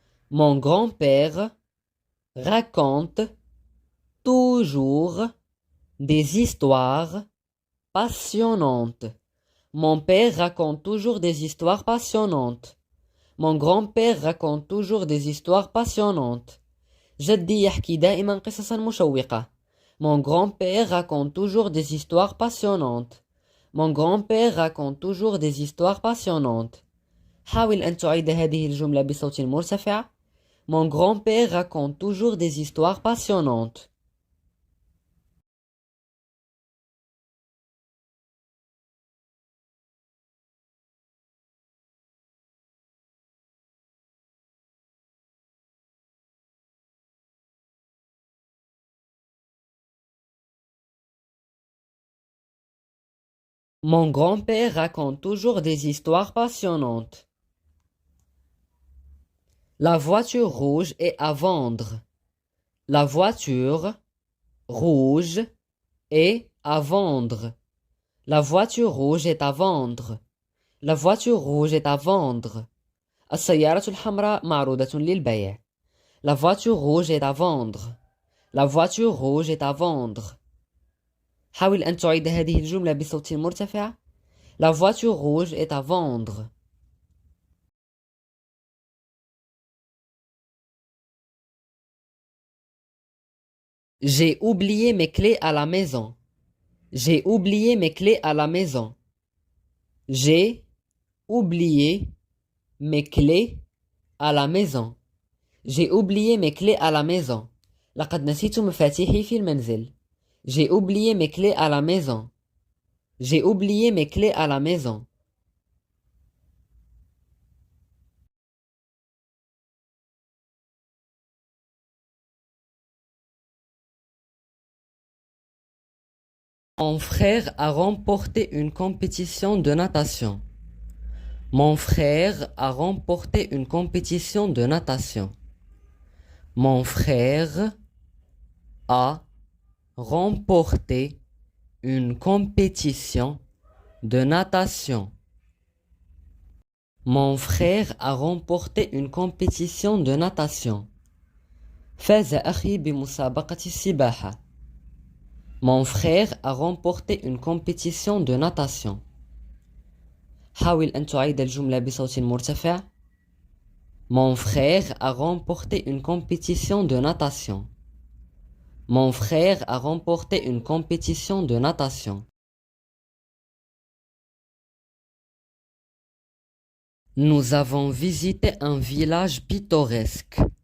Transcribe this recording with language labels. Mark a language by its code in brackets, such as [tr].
[fr] Mon grand-père raconte toujours des histoires passionnantes. Mon père raconte toujours des histoires passionnantes. Mon grand-père raconte toujours des histoires passionnantes. [ar] جدي يحكي دائما قصصا مشوقة. [fr] Mon grand-père raconte toujours des histoires passionnantes. Mon grand-père raconte toujours des histoires passionnantes. [ar] حاول أن تعيد هذه الجملة بصوت مرتفع. [fr] Mon grand-père raconte toujours des histoires passionnantes. Mon grand-père raconte toujours des histoires passionnantes. La voiture rouge est à vendre. La voiture rouge est à vendre. La voiture rouge est à vendre. La voiture rouge est à vendre. [ar] السيارة الحمراء معروضة للبيع. [fr] La voiture rouge est à vendre. La voiture rouge est à vendre. [ar] حاول أن تعيد هذه الجملة بصوت مرتفع. [fr] La voiture rouge est à vendre. J'ai oublié mes clés à la maison. J'ai oublié mes clés à la maison. J'ai oublié mes clés à la maison. J'ai oublié mes clés à la maison. [ar] لقد نسيت مفاتيحي في المنزل. [fr] J'ai oublié mes clés à la maison. J'ai oublié mes clés à la maison. Mon frère a remporté une compétition de natation. Mon frère a remporté une compétition de natation. Mon frère a remporté une compétition de natation. Mon frère a remporté une compétition de natation. [ar] فاز أخي بمسابقة السباحة. [fr] Mon frère a remporté une compétition de natation. [ar] حاول أن تعيد الجملة بصوت مرتفع. [fr] Mon frère a remporté une compétition de natation. Mon frère a remporté une compétition de natation. Nous avons visité un village pittoresque.